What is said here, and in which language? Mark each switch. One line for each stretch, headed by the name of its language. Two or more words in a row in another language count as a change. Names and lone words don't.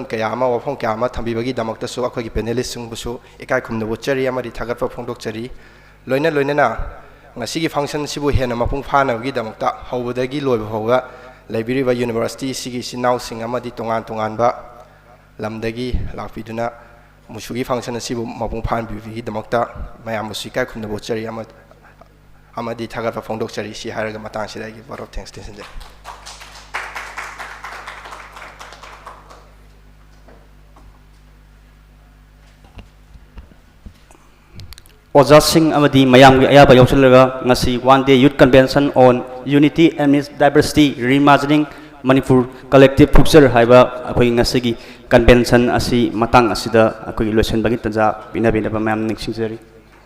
Manipuri: kaya ama wafam kaya ama thambibagi damakta su akogi panelist singbusu ikai khumna bochari amadi thagaba fongdokchari loina na ngasi gi function sibu hena mapung phana gi damakta hawbadagi loi fawwa Library University sigi sinau sing amadi tongan ba lamdagi lakpiduna musugi function sibu mapung phan bivi damakta mayam musikai khumna bochari amadi thagar fa fongdok chari si haraga matang sida gi
English: vote of thanks
Manipuri: tinse Oja Singh amadi mayam gi ayaba yauchalaga ngasi
English: one day youth convention on unity amidst diversity reimagining Manipur collective future
Manipuri: haiba akoi ngasigi convention asi matang asida akoi loisan bagi tanja bina mayam ningsingjari